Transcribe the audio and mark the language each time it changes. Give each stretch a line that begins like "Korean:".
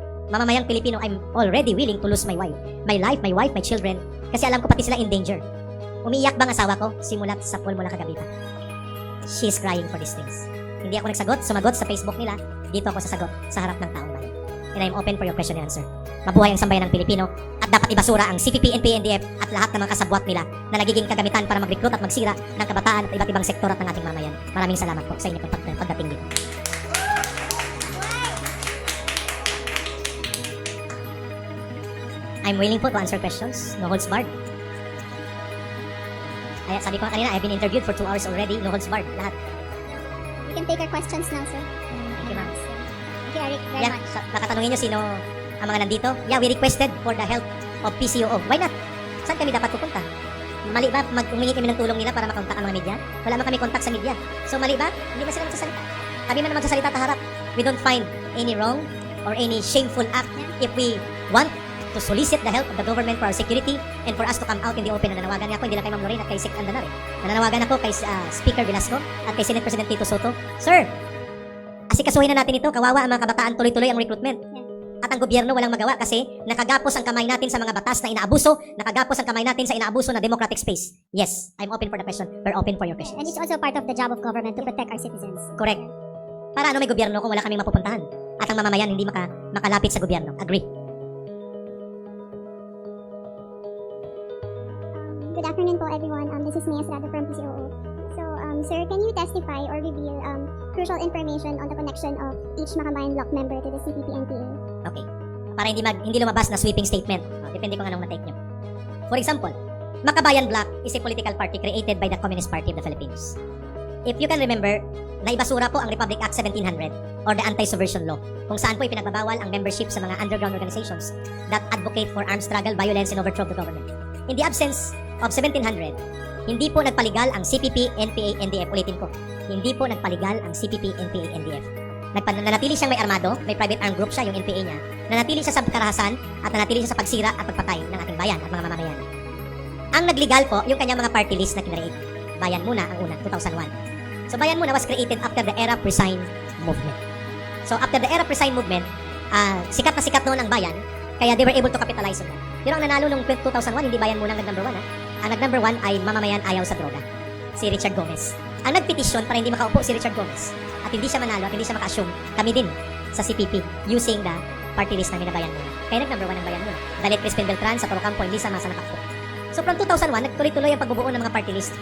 Filipino: Mamamayang Pilipino,
English: I'm already willing to lose my life, my wife, my children.
Filipino: Kasi alam ko pati sila
English: in danger.
Filipino: Umiiyak bang asawa ko? Simulat sa pool mula kagabi pa.
English: She's crying for these things.
Filipino: Hindi ako sumagot sa Facebook nila. Dito ako sasagot sa harap ng taong bayan.
English: And I'm open for your question and answer.
Filipino: Mabuhay ang sambayan ng Pilipino At dapat ibasura ang CPP, NPA, NDF at lahat ng mga kasabwat nila na nagiging kagamitan para mag-recruit at magsira ng kabataan at iba't ibang sektor at ng ating mamayan. Maraming salamat po sa inyong pagdating dito.
English: I'm willing po to answer questions. No holds barred.
Filipino: Ay, sabi ko kanina,
English: I've been interviewed for 2 hours already. No holds barred. Lahat. You can take our questions now, sir. Thank you, ma'am. Thank you, Eric, very much.
Filipino: Baka tanungin nyo sino ang mga nandito.
English: Yeah, we requested for the help of PCOO. Why not?
Filipino: Saan kami dapat pupunta? Mali ba humingi kami ng tulong nila para makontak ang mga media? Wala man kami kontak sa media. So mali ba? Hindi ba sila magsasalita? Kami man magsasalita taharap.
English: We don't find any wrong or any shameful act if we want to solicit the help of the government for our security and for us to come out in the open.
Filipino: Nananawagan ako, hindi lang kay Ma'am Lorraine at kay Sec Andanar. Nananawagan ako kay Speaker Velasco at kay Senate President Tito Soto. Sir, asikasuhin na natin ito. Kawawa ang mga kabataan, tuloy-tuloy ang recruitment. At ang gobyerno walang magawa kasi nakagapos ang kamay natin sa mga batas na inaabuso, nakagapos ang kamay natin sa inaabuso na democratic space.
English: Yes, I'm open for the question. We're open for your question. And it's also part of the job of government to protect our citizens.
Filipino: Correct. Para ano may gobyerno kung wala kaming mapupuntahan? At ang mamamayan hindi makalapit sa gobyerno.
English: Agree. Good afternoon po, everyone. This is Mia Estrada from PCOO. So, sir, can you testify or reveal crucial information on the connection of each Makabayan block member to the CPP-NPA?
Filipino: Okay. Para hindi lumabas na sweeping statement. Depende kung anong na-take nyo.
English: For example, Makabayan Bloc is a political party created by the Communist Party of the Philippines. If you can remember,
Filipino: naibasura po ang
English: Republic Act 1700 or the Anti-Subversion Law,
Filipino: kung saan po ipinagbabawal ang membership sa mga
English: underground organizations that advocate for armed struggle, violence, and overthrow of the government. In the absence of
Filipino: 1700, hindi po nagpaligal ang CPP, NPA, NDF. Ulitin ko, hindi po nagpaligal ang CPP, NPA, NDF. Nanatili siyang may armado, may private armed group siya, yung NPA niya. Nanatili siya sa karahasan at nanatili siya sa pagsira at pagpatay ng ating bayan at mga mamamayan. Ang nagligal po, yung kanyang mga party list na kinreate. Bayan Muna ang una, 2001.
English: So Bayan Muna was created after the Era Presign movement. So after the Era Presign movement,
Filipino: sikat na sikat noon ang bayan, kaya
English: they were able to capitalize on that.
Filipino: Pero ang nanalo nung 2001, hindi Bayan Muna ang nag-number 1. Ang nag-number 1 ay mamamayan ayaw sa droga. Si Richard Gomez. Ang nagpetisyon para hindi makaupo si Richard Gomez at hindi siya manalo at hindi siya maka-assume, kami din sa CPP using the party list namin na Bayan Muna. Kaya nag-number 1 ang Bayan Muna. Dalit Crispin Beltran sa Torocampo, hindi sama sa nakaupo. So from 2001, nagtuloy-tuloy ang pagbubuo ng mga party list.